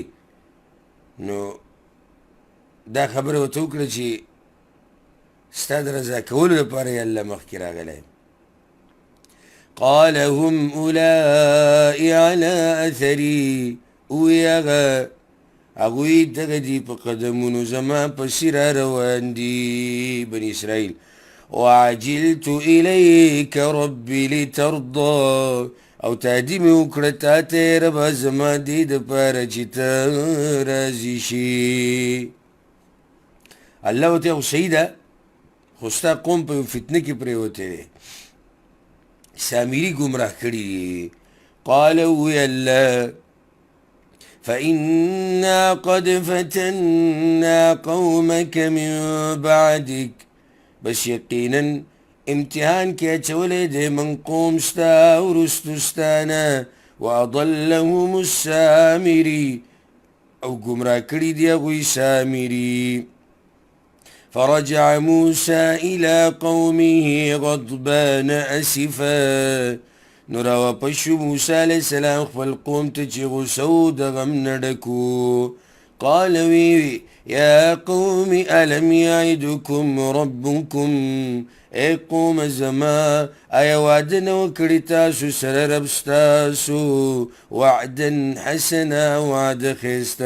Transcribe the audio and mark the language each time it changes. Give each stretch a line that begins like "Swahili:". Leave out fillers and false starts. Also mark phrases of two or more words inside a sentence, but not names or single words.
Pashto: نو دا خبره ورته وکړه چې ستا د رضا کولو لپاره یې الله مخکې راغلی.
Arabic: قال هم اولائی علی اثری،
Pashto: وی هغوی دغه دي په قدمونو زما پسې را روان دي بني اسرائیل.
Arabic: وعجلت الیک ربي لترضى،
Pashto: او تهدي مې وکړه تا ته یې ربه زما دې دپاره چې ته راضي شي. الله ورته خو صحیح ده، خو ستا قوم په یو فتنه کې پرېوتی دی، سامري ګمراه کړي دي. قال وی الله
Arabic: فإنا قد فتنا قومك من بعدك،
Pashto: بس یقینا امتحان کې اچولی دی من قوم ستا وروستو ستانه.
Arabic: وأضلهم السامري،
Pashto: او ګمراه کړي دي هغوی سامري.
Arabic: فرجع موسى إلى قومه غضبان أسفا،
Pashto: نو راواپس شو موسی
Arabic: علیه السلام
Pashto: خپل قوم ته چې غوسه و د غم نه ډکو. قال وی
Arabic: یا قوم الم یعدکم ربکم،
Pashto: ای قوم زما آیا وعده نه وکړې تاسو سره رب ستاسو
Arabic: وعدا حسنا،
Pashto: وعده ښایسته.